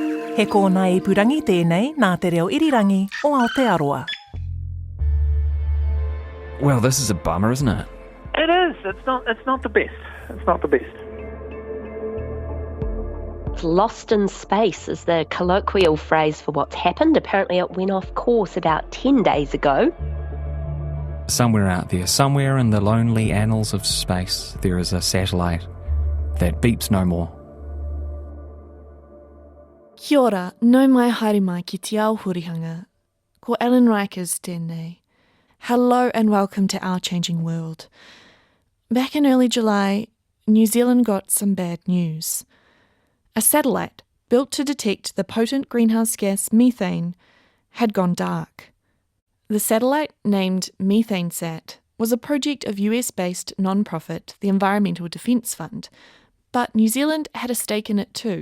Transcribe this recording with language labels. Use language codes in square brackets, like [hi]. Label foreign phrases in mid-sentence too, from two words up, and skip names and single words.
[mi] He kōna I purangi tēnei nā te reo irirangi o Aotearoa. [en] Well, this is a bummer, isn't it? It is. It's not the best. It's not the best. Lost in space is the colloquial phrase for what's happened. Apparently it went off course about 10 days ago. Somewhere out there, somewhere in the lonely annals of space, there is a satellite that beeps no more. [mi] Kia ora, nau mai haere mai ki te ao hurihanga. Ko Ellen Rikers tēnei. [en] Hello and welcome to Our Changing World. Back in early July, New Zealand got some bad news. A satellite built to detect the potent greenhouse gas methane had gone dark. The satellite, named MethaneSAT, was a project of US-based non-profit, the Environmental Defence Fund, but New Zealand had a stake in it too.